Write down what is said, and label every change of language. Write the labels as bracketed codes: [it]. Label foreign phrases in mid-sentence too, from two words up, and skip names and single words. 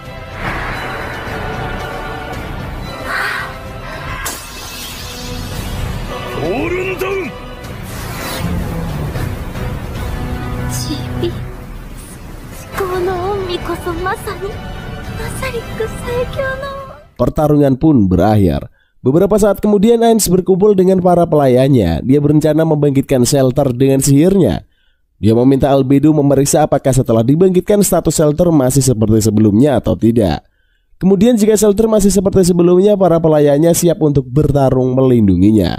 [en] Fallen down. [ja] Chibi, 思考の恩義こそまさに最強の。 [id] Pertarungan pun berakhir. Beberapa saat kemudian Ainz berkumpul dengan para pelayannya. Dia berencana membangkitkan Shelter dengan sihirnya. Dia meminta Albedo memeriksa apakah setelah dibangkitkan status Shelter masih seperti sebelumnya atau tidak. Kemudian jika Shelter masih seperti sebelumnya, para pelayannya siap untuk bertarung melindunginya.